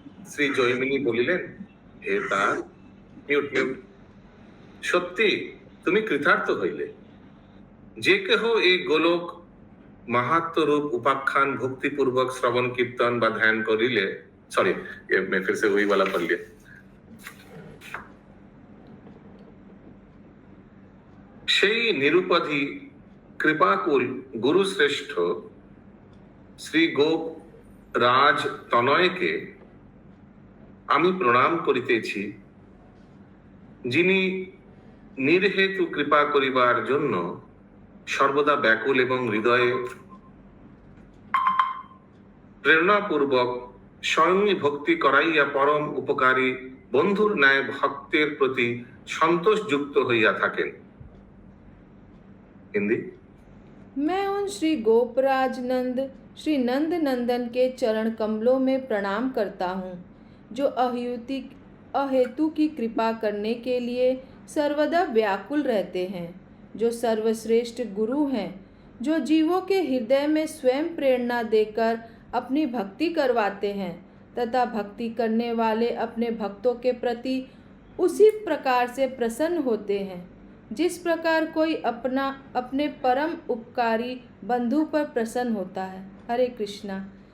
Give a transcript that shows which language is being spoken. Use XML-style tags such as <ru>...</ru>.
<bn>শ্রী জৈমিনী বলিলেন, হে তার,</bn> <en>মিউট মিউট,</en> <bn>সত্যি তুমি কৃতার্থ হইলে। যে কেহ এই গোলক মাহাত্ম रूप उपाख्यान भक्ति पूर्वक श्रवण कीर्तन বা ध्यान करिले,</bn> <hi>सॉरी मैं फिर से वही वाला पढ़ लिया।</hi> <bn>সেই নিরুপধি কৃপাকুল গুরু শ্রেষ্ঠ শ্রী গোপ রাজ তনয়কে আমি প্রণাম করিতেছি, যিনি নির্হেতু কৃপা করিবার জন্য সর্বদা ব্যাকুল এবং হৃদয়ে প্রেরণাপূর্বক স্বয়ংই ভক্তি করাইয়া পরম উপকারী বন্ধুর ন্যায় ভক্তের প্রতি সন্তোষযুক্ত হইয়া থাকেন।</bn> <hi>हिंदी। मैं उन श्री गोपराज नंद श्री नंद नंदन के चरण कमलों में प्रणाम करता हूँ, जो अहेतु की कृपा करने के लिए सर्वदा व्याकुल रहते हैं, जो सर्वश्रेष्ठ गुरु हैं, जो जीवों के हृदय में स्वयं प्रेरणा देकर अपनी भक्ति करवाते हैं तथा भक्ति करने वाले अपने भक्तों के प्रति उसी प्रकार से प्रसन्न होते हैं जिस प्रकार कोई अपने परम उपकारी बंधु पर प्रसन्न होता है। हरे कृष्णा।</hi>